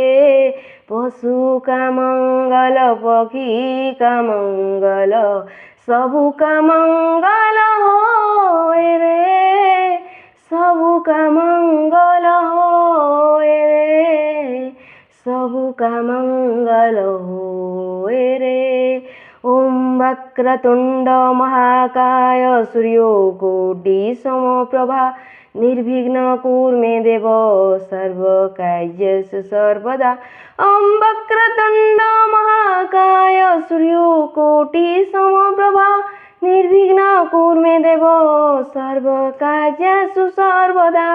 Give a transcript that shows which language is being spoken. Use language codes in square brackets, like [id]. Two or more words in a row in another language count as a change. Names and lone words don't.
[hi] पशु का मंगल पक्षी का मंगल सबका मंगल होए रे। सबका मंगल होए रे, सबका मंगल होए रे। [sa] ओम वक्रतुंड महाकाय सूर्यकोटि समप्रभा निर्विघ्न कुरु मे देव सर्वकार्येषु सर्वदा। ओम वक्रतुंड महाकाय सूर्यकोटि समप्रभा निर्विघ्न कुरु मे देव सर्वकार्येषु सर्वदा।